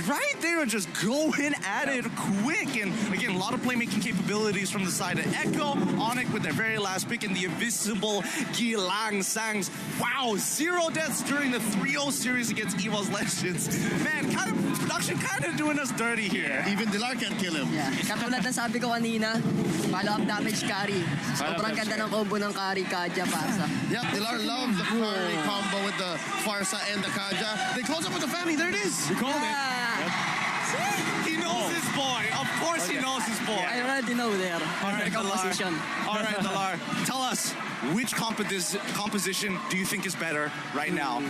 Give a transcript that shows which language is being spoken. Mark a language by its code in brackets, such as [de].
[en] Right, they are just going at it quick. And again, a lot of playmaking capabilities from the side of Echo. Onic with their very last pick, and the invisible Gilang Sangs. Wow, 0 deaths during the 3-0 series against EVO's Legends. Man, production kind of doing us dirty here. Even Dilar can't kill him. [tl] Yeah. Katulad ng sabi ko kanina, [en] follow-up damage carry. [tl] Sobrang ganda ng combo ng carry Kaja Farsa. [en] Yeah, Dilar loves the carry combo with the Farsa and the Kaja. They close up with the Fanny. There it is. You called it. He knows his boy. Of course he knows his boy. I already know there. All right, Composition. Dalar. All right, Dalar. Tell us, which composition do you think is better right now?